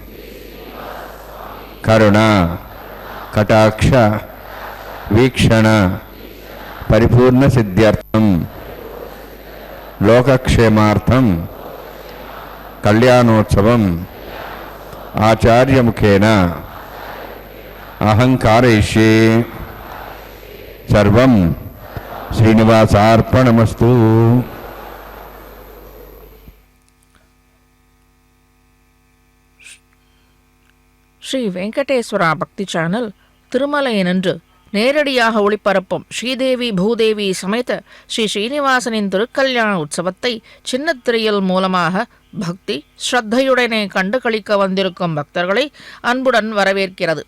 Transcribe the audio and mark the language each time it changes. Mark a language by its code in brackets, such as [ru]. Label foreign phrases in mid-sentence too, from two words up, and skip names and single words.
[sa] కరుణ కటాక్ష వీక్షణ పరిపూర్ణ సిద్ధ్యర్థం లోకక్షేమార్థం కళ్యాణోత్సవం ఆచార్యముఖేన అహం కారయిష్యే. సర్వం శ్రీనివాసార్పణమస్తు. [ta] ஸ்ரீ வெங்கடேஸ்வரா பக்தி சேனல் திருமலையினின்று நேரடியாக ஒளிபரப்பும் ஸ்ரீதேவி பூதேவி சமேத ஸ்ரீ ஸ்ரீனிவாசனின் திருக்கல்யாண உற்சவத்தை சின்னத்திரையில் மூலமாக பக்தி ஸ்ரத்தையுடனே கண்டு களிக்க வந்திருக்கும் பக்தர்களை அன்புடன் வரவேற்கிறது.